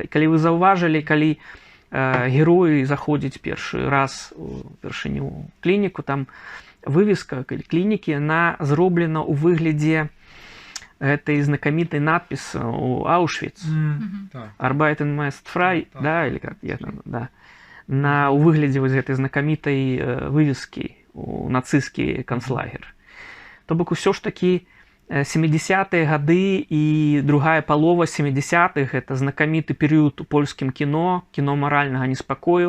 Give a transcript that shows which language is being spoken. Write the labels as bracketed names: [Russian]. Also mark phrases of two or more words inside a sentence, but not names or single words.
[Belarusian] Калі вы заўважылі, калі героі заходзяць першы раз упершыню ў клініку, там вывеска клінікі, яна зроблена ў выглядзе гэтай знакамітай надпісы у Аушвіц. [German] Arbeiten meist frei, да, [Russian] или как я там, да. [Belarusian] У выглядзе вось гэтай знакамітай вывескі у нацысцкі канцлагер. То бок усё ж такі 70-е гады і другая палова 70-х гэта знакаміты перыяд у польскім кіно маральнага неспакою.